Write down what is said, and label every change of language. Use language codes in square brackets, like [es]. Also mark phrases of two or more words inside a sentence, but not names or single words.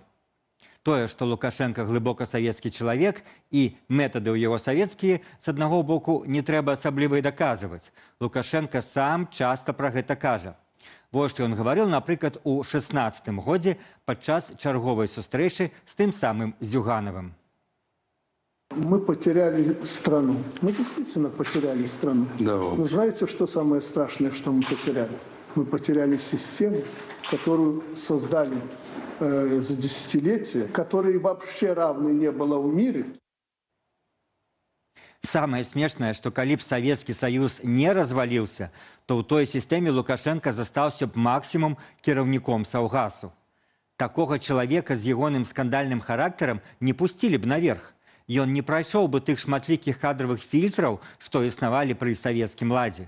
[be] Тое, што Лукашенко глыбока савецкі чалавек і метады ў яго савецкія, з аднаго боку, не трэба асабліва і даказваць. Лукашенко сам часта пра гэта кажа. Вось што ён гаварыў, напрыклад, у 16-м годзе падчас чарговай сустрэчы з тым самым Зюганавым. [ru] Мы потеряли страну. Мы действительно потеряли страну. Да. Но знаете, что самое страшное, что мы потеряли? Мы потеряли систему, которую создали за десятилетия, которой вообще равной не было в мире. [be] Самае смешнае, што калі б Савецкі Саюз не разваліўся, то ў той сістэме Лукашенко застаўся б максімум кіраўніком Саўгасу. Такога чалавека з ягоным скандальным характарам не пусцілі б наверх. Ён не прайшоў бы тых шматлікіх кадравых фільтраў, што існавалі пры савецкім ладзе.